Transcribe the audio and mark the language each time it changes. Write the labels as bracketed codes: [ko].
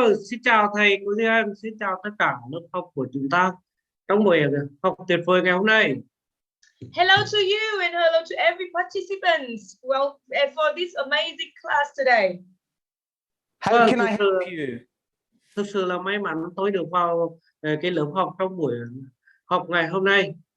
[vi] Xin chào thầy cô Duy Anh, xin chào tất cả lớp học của chúng ta trong buổi học tuyệt vời ngày hôm nay. [en] Hello to you and hello to every participants. Well, for this amazing class today. How can I help you? [vi] Thực sự là may mắn tôi được vào cái lớp học trong buổi học ngày hôm nay.